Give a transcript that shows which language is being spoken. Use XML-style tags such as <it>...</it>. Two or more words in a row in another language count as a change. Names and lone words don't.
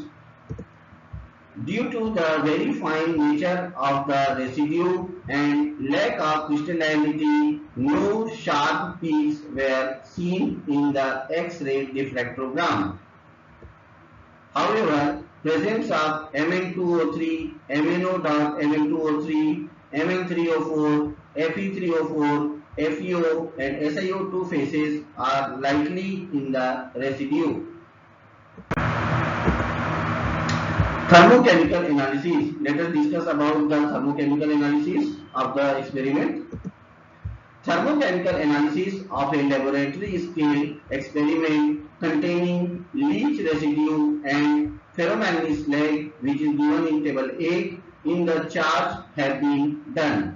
<en>Due to the very fine nature of the residue and lack of crystallinity, no sharp peaks were seen in the X-ray diffractogram. However, presence of Mn2O3, MnO.Mn2O3, Mn3O4, Fe3O4, FeO and SiO2 phases are likely in the residue. Thermochemical analysis. Let us discuss about the thermochemical analysis of the experiment. Thermochemical analysis of a laboratory scale experiment containing leach residue and ferromanganese slag, which is given in table 8 in the chart, have been done.</en>